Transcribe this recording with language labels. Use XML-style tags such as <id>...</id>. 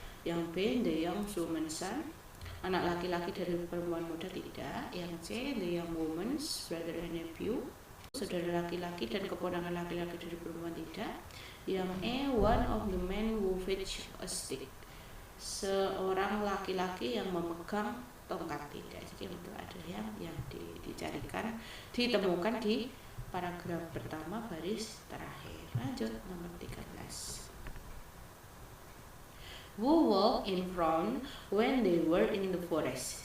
<id>Yang B,</id> <en>the young woman's son.</en> <id>Anak laki-laki dari perempuan muda tidak. Yang C,</id> <en>the young woman's brother and nephew.</en> <id>Saudara laki-laki dan keponakan laki-laki dari perempuan tidak. Yang E,</id> <en>one of the men who fetch a stick.</en> <id>Seorang laki-laki yang memegang tongkat tidak. Jadi itu adalah yang dicarikan, ditemukan di paragraf pertama baris terakhir. Lanjut nomor 13.</id> <en>Who walked in front when they were in the forest?</en>